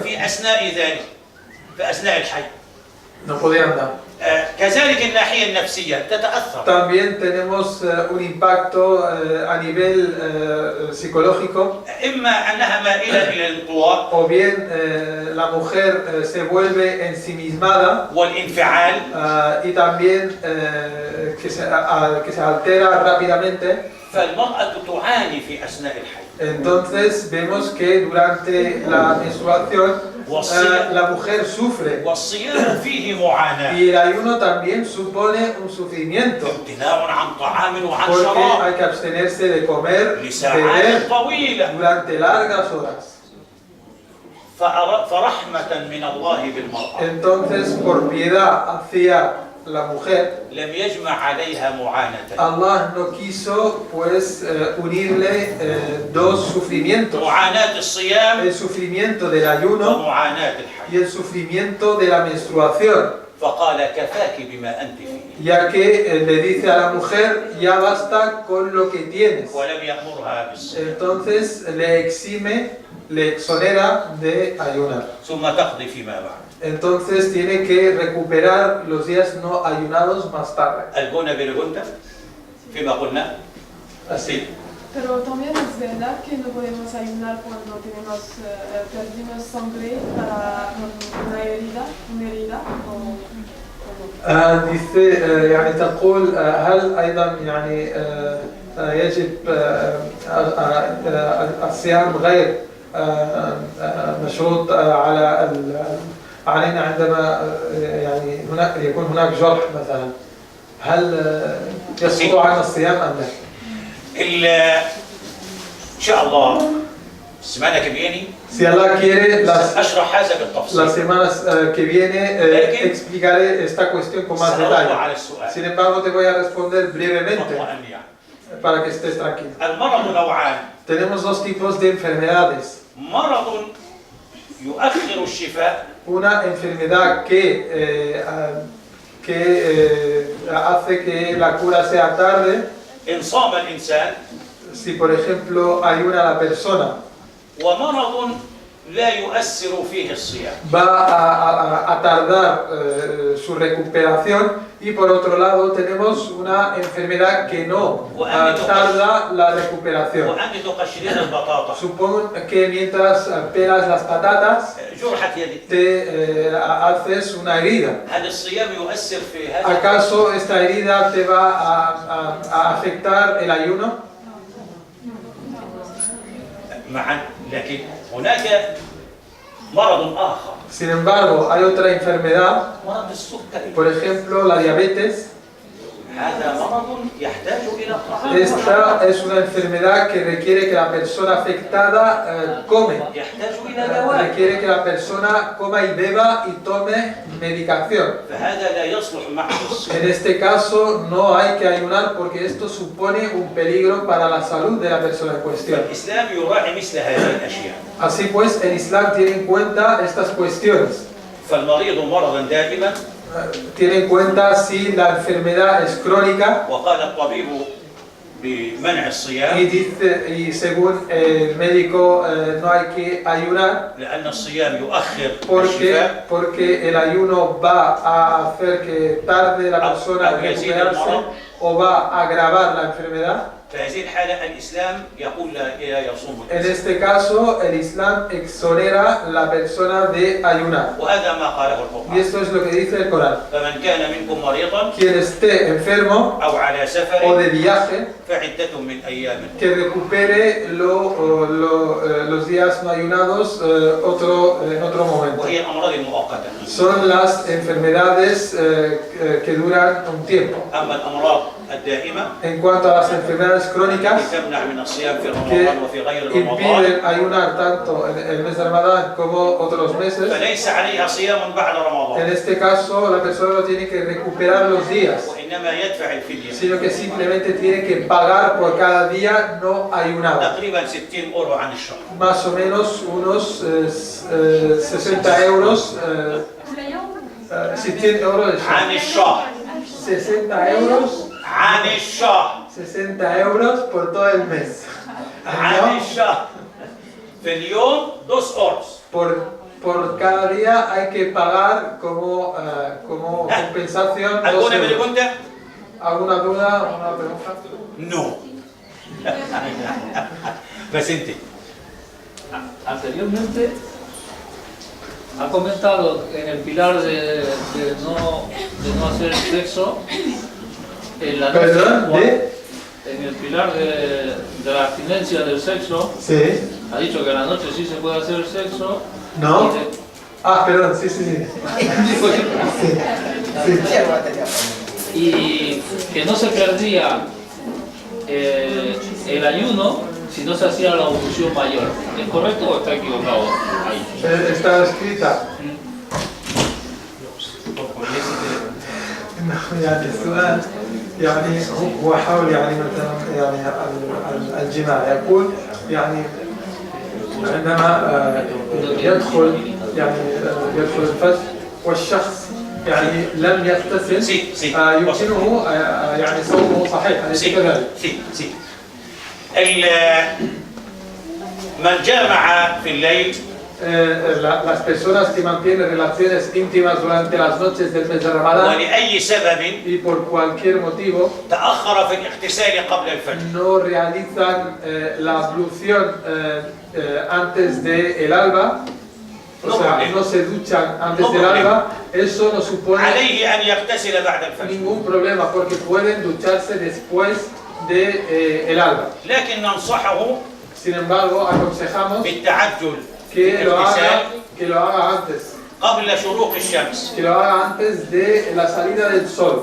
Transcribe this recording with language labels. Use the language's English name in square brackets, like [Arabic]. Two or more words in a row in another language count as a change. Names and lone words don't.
[Arabic] في أثناء ذلك في أثناء الحيض. [Spanish] No podía andar. [Arabic] كذلك الناحية النفسية تتأثر. [Spanish] También tenemos un impacto a nivel psicológico, [Arabic] إما أنها مائلة إلى الانطواء [Spanish] o bien la mujer se vuelve ensimismada [Arabic] والانفعال [Spanish] y también que se altera rápidamente. [Arabic] فالمرأة تعاني في أثناء الحيض. [Spanish] Entonces vemos que durante la menstruación la mujer sufre [Arabic] والصيام فيه معاناة. [Spanish] y el ayuno también supone un sufrimiento [Arabic] امتناع عن طعام وعن [Spanish] porque [Arabic] شراب [Spanish] hay que abstenerse de comer, [Arabic] لساعات [Spanish] beber [Arabic] طويلة. [Spanish] durante largas horas. [Arabic] فرحمة من الله بالمرأة [Spanish] Entonces, por piedad hacia la mujer, [Arabic] لم يجمع عليها معاناة. [Spanish] Allah no quiso pues unirle dos sufrimientos, [Arabic] معاناة الصيام [Spanish] el sufrimiento del ayuno [Arabic] ومعاناة الحيض. [Spanish] y el sufrimiento de la menstruación, [Arabic] فقال كفاك بما أنت فيه [Spanish] ya que le dice a la mujer, ya basta con lo que tienes. [Arabic] ولم يأمرها بالصيام. [Spanish] Entonces le exime, le exonera de ayunar. [Arabic] ثم تقضي فيما بعد. [Spanish] Entonces tiene que recuperar los días no ayunados más tarde. ¿Alguna pregunta [Arabic] فيما قلنا؟ [Spanish] Así. Pero también es verdad que no podemos ayunar cuando perdimos sangre para una herida [Arabic] dice يعني تقول هل أيضا يعني يجب الصيام غير مشروط علينا عندما يعني هناك يكون هناك جرح مثلا، هل يسقط عنا الصيام أم لا؟ إن شاء الله السمانة [Spanish] que viene Si Allah quiere, [Arabic] أشرح هذا بالتفصيل. [Spanish] las semanas que viene explicaré esta cuestión con más [Arabic] سأرد [Spanish] detalle. [Arabic] على السؤال. [Spanish] Sin embargo, te voy a responder brevemente [Arabic] واطمئن يعني. [Spanish] para que estés tranquilo. [Arabic] المرض نوعان. [Spanish] Tenemos dos tipos de enfermedades. [Arabic] مرض يؤخر الشفاء [Spanish] Una enfermedad que hace que la cura sea tarde. [Arabic] إن صام الإنسان. [Spanish] Si por ejemplo ayuna la persona, [Arabic] ومرض لا يؤثر فيه الصيام. [Spanish] va a tardar su recuperación. Y por otro lado tenemos una enfermedad que no tarda la recuperación. [Arabic] وأنت تقشرين البطاطا. [Spanish] Supongo que mientras pelas las patatas [Arabic] جرحت يدك. [Spanish] te haces una herida. [Arabic] هل الصيام يؤثر في هذا؟ [Spanish] ¿Acaso esta herida te va a afectar el ayuno? [Arabic] معا لكن هناك مرض آخر. [Spanish] Sin embargo, hay otra enfermedad, [Arabic] مرض السكري. [Spanish] por ejemplo la diabetes. [Arabic] هذا مرض يحتاج إلى الطعام. [Spanish] Esta es una enfermedad que requiere que la persona afectada come. [Arabic] يحتاج إلى دواء. [Spanish] Requiere que la persona coma y beba y tome medicación. [Arabic] فهذا لا يصلح معه الصيام. [Spanish] En este caso no hay que ayunar porque esto supone un peligro para la salud de la persona en cuestión. [Arabic] فالإسلام يراعي مثل هذه الأشياء. [Spanish] Así pues, el Islam tiene en cuenta estas cuestiones. [Arabic] فالمريض مرضا دائما. [Spanish] Tiene en cuenta si la enfermedad es crónica. [Arabic] وقال الطبيب بمنع الصيام. [Spanish] Y según el médico no hay que ayunar. [Arabic] لأن الصيام يؤخر الشفاء. [Spanish] Porque el ayuno va a hacer que tarde la persona en recuperarse o va a agravar la enfermedad. [Arabic] في هذه الحالة الإسلام يقول لا يصوم. [Spanish] En este caso, el Islam exonera a la persona de ayunar. [Arabic] وهذا ما قاله [Spanish] Y [Arabic] القرآن. [Spanish] esto es lo que dice el Corán. [Arabic] فمن كان منكم مريضا [Spanish] Quien esté enfermo [Arabic] أو على [Spanish] o [Arabic] سفر [Spanish] de viaje, [Arabic] فعدة من أيام. [Spanish] que recupere los días no ayunados en otro momento. [Arabic] وهي الأمراض المؤقتة. [Spanish] Son las enfermedades que duran un tiempo. [Arabic] أما الأمراض الدائمة [Spanish] En cuanto a las enfermedades crónicas, [Arabic] تمنع من الصيام في [Spanish] que [Arabic] رمضان وفي غير رمضان [Spanish] impiden ayunar tanto en el mes de Ramadán como otros meses, [Arabic] فليس عليها صيام بعد [Spanish] en [Arabic] رمضان [Spanish] este caso la persona no tiene que recuperar los días, [Arabic] وإنما يدفع الفدية [Spanish] sino que simplemente tiene que pagar por cada día no ayunado. [Arabic] تقريبا 60 أورو عن الشهر. [Spanish] Más o menos unos 60 euros, 60 euros de [Arabic] عن الشهر. [Spanish] 60 euros, [Arabic] عن الشهر. [Spanish] 60 euros por todo el mes. [Arabic] عن الشهر. في اليوم 2 أورس. [Spanish] Por cada día hay que pagar como compensación 2 ¿Alguna euros. pregunta? ¿Alguna duda? ¿Alguna pregunta? No. [Arabic] بس أنت. [Spanish] Anteriormente ha comentado en el pilar de no hacer sexo en la noche. ¿Perdón? En el pilar de la abstinencia del sexo, Sí. ha dicho que a la noche sí se puede hacer sexo. ¿No? Y Ah, perdón, sí. y que no se perdía el ayuno si no se hacía la ablución mayor. ¿Es correcto o está equivocado ahí? Está escrita. [Arabic] يعني السؤال يعني هو حول يعني مثلا يعني الجماع يقول يعني عندما يدخل الفجر والشخص يعني لم يغتسل يمكنه يعني صومه صحيح أليس كذلك؟ sí. من جامع في الليل [Spanish] las personas que mantienen relaciones íntimas durante las noches del mes de Ramadán [Arabic] ولأي سبب [Spanish] y por cualquier motivo [Arabic] تأخر في الاغتسال قبل الفجر [Spanish] no realizan la ablución antes del alba, o sea, no se duchan antes del alba, eso no supone [Arabic] عليه أن يغتسل بعد الفجر. [Spanish] ningún problema porque pueden ducharse después del alba. [Arabic] لكن ننصحه [Spanish] Sin embargo, aconsejamos [Arabic] بالتعجل [Spanish] que lo haga antes, [Arabic] قبل شروق الشمس [Spanish] que lo haga antes de la salida del sol,